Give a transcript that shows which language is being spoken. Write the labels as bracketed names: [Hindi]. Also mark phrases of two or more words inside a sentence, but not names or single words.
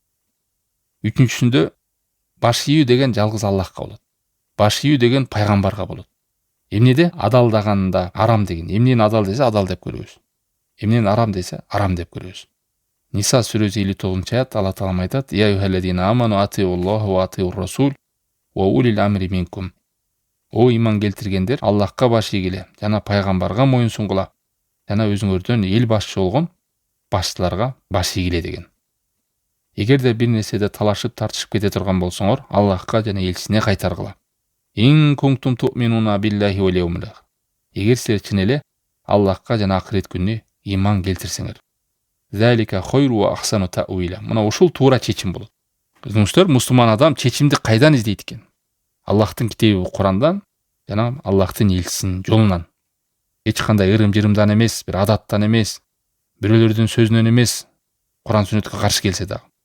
[Kyrgyz] Үчүнчүсүндө баш ийүү деген жалгыз Аллахка болот. Баш ийүү деген пайгамбарга болот. Эмнеде? Адалдаганында арам деген. Эмнени адал десе, адал деп көрөбүз. Эмнени арам десе, арам деп көрөбүз. Ниса сүрөсү 59-аят, Алла Таалам айтат: [Arabic] "يا أيها الذين آمنوا أطيعوا الله وأطيعوا الرسول وأولي الأمر منكم." [Kyrgyz] О иман келтиргендер, Аллахка баш ийгиле, жана пайгамбарга моюн сунгула, жана өзүңөрдөн эл башчы болгон башчыларга баш ийгиле деген. Эгерде бир нерседе талашып тартышып кете турган болсоңор, Аллахка жана элчисине кайтаргыла. [Arabic] إن كنتم تؤمنون بالله واليوم الآخر. [Kyrgyz] Эгер силер чын эле Аллахка жана акырет күнүнө иман келтирсеңер. [Arabic] ذلك خير وأحسن تأويلا. [Kyrgyz] Мына ушул туура чечим болот. Көрдүңүздөр, мусулман адам чечимди кайдан издейт экен? Аллахтын китеби Курандан жана Аллахтын элчисинин жолунан. Эч кандай ырым-жырымдан эмес, бир адаттан эмес, бирөөлөрдүн сөзүнөн эмес, Куран сүннөткө каршы келсе дагы.